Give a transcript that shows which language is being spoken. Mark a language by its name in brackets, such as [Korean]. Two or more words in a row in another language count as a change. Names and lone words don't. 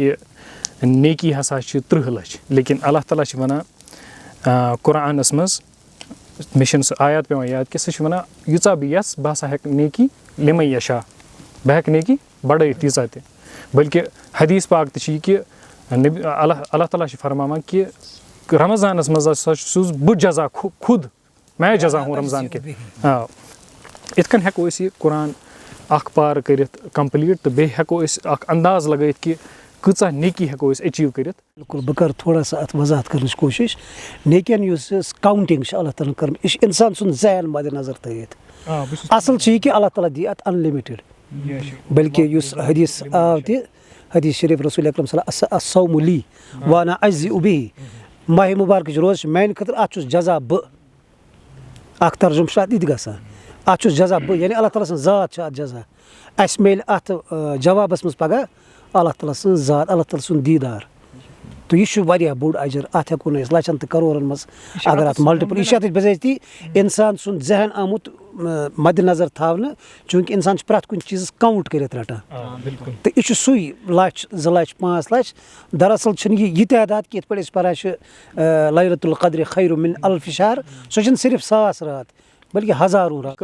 [Kashmiri] کہِ نیکی ہسا چھِ 30 لَچھ لیکِن اللہ تعالیٰ چھِ وَنان قرآنَس منٛز مےٚ چھِنہٕ سُہ آیات پٮ۪وان یاد کہِ سُہ چھِ وَنان ییٖژاہ بہٕ یَژھ بہٕ ہسا ہٮ۪کہٕ نیکی لِمَے یَشا بہٕ ہٮ۪کہٕ نیکی بَڑٲیِتھ تیٖژاہ تہِ بٔلکہِ حدیٖث پاک تہِ چھِ یہِ کہِ اللہ تعالیٰ چھِ فرماوان کہِ رمضانَس منٛز ہسا چھُس بہٕ جزا [Urdu] خُد میں جزا ہوں [Kashmiri] رمضان کہِ یِتھ کٔنۍ ہٮ۪کو أسۍ یہِ قرآن اَکھ پار کٔرِتھ کَمپٕلیٖٹ تہٕ بیٚیہِ ہٮ۪کو أسۍ اَکھ انداز لگٲیِتھ کہِ کۭژاہ نیکی ہٮ۪کو أسۍ ایچیٖو کٔرِتھ بِلکُل بہٕ کَرٕ [Urdu] تھوڑا سا [Kashmiri] اَتھ وضاحت کَرنٕچ کوٗشِش نیکٮ۪ن یُس کاوُنٛٹِنٛگ چھِ اللہ تعالیٰ ہَن کٔرمٕژ یہِ چھِ اِنسان سُنٛد ذہن مَدِ نظر تھٲیِتھ اَصٕل چھِ یہِ کہِ اللہ تعالیٰ دی اَتھ اَنلِمِٹِڈ بٔلکہِ یُس حدیٖث آو تہِ حدیٖث شریٖف رسول اکرم [Arabic] الصومُ لی وانا اجزِء بِہی [Kashmiri] ماہِ مُبارکٕچ روزٕ چھِ میٛانہِ خٲطرٕ اَتھ چھُس جزا بہٕ اَکھ ترجُمہٕ چھُ اَتھ یہِ تہِ گژھان اَتھ چھُس جزا بہٕ یعنی اللہ تعالیٰ سٕنٛز ذات چھِ اَتھ جزا اَسہِ میلہِ اَتھ جوابَس منٛز پَگاہ اللہ تعالیٰ سٕنٛز ذات اللہ تعالیٰ سُنٛد دیٖدار تہٕ یہِ چھُ واریاہ بوٚڑ اَجر اَتھ ہٮ۪کو نہٕ أسۍ لَچھَن تہٕ کَرورَن منٛز اگر اَتھ مَلٹِپٕل یہِ چھِ اَتھ بِذٲتی اِنسان سُنٛد ذہن آمُت مَدِ نظر تھاونہٕ چوٗنٛکہِ اِنسان چھُ پرٛٮ۪تھ کُنہِ چیٖزَس کاوُنٛٹ کٔرِتھ رَٹان تہٕ یہِ چھُ سُے 1,00,000 2 لَچھ 5 لَچھ دراصل چھِنہٕ یہِ تعداد کہِ یِتھ پٲٹھۍ أسۍ پَران چھِ [Arabic] لیلۃ القدرِ خیرٌ مِن الفِ شہر [Kashmiri] سۄ چھِنہٕ صرف 1000 رات بٔلکہِ [Urdu] ہزاروں رات